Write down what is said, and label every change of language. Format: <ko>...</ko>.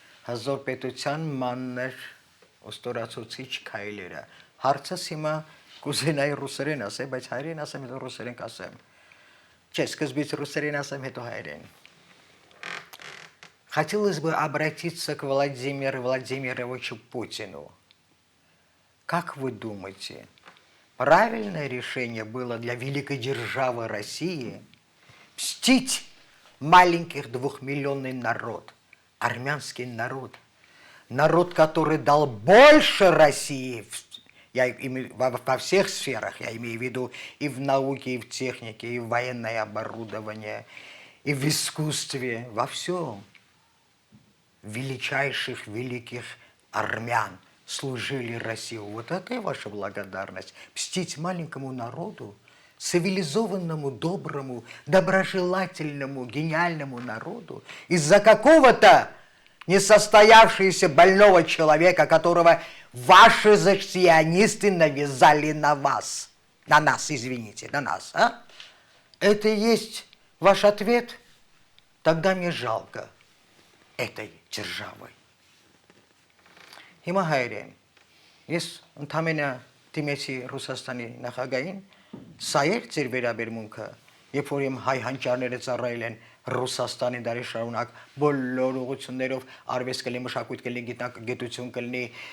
<hy>հզոր պետության մաններ ոստորացուցիչ քայլերը։ Հարցս հիմա կուզենայի ռուսերեն ասեմ, բայց հայերեն ասեմ, հետո ռուսերեն կասեմ։ Չէ, սկզբից русերեն ասեմ, հետո հայերեն։</hy> <ru>Хотелось бы обратиться к Владимиру Владимировичу Путину. Как вы думаете, правильное решение было для великой державы России мстить маленьких 2-миллионный народ, армянский народ, народ, который дал больше России во всех сферах, я имею в виду и в науке, и в технике, и в военное оборудование, и в искусстве, во всем. Величайших великих армян служили России. Вот это и ваша благодарность. Мстить маленькому народу, цивилизованному, доброму, доброжелательному, гениальному народу из-за какого-то несостоявшегося больного человека, которого ваши сионисты навязали на вас. На нас, извините, на нас. А? Это и есть ваш ответ? Тогда мне жалко этой державы.</ru> <hy>Հիմա հայերեն, ես ընդամենը դիմեցի Ռուսաստանի նախագահին, սա էր ձեր վերաբերմունքը, երբ որ իմ հայ հանճարները ծառայել են Ռուսաստանի դարի շարունակ բոլոր ուղղություններով արվեստ կլինի, մշակույթ կլինի, գիտություն կլինի,</hy>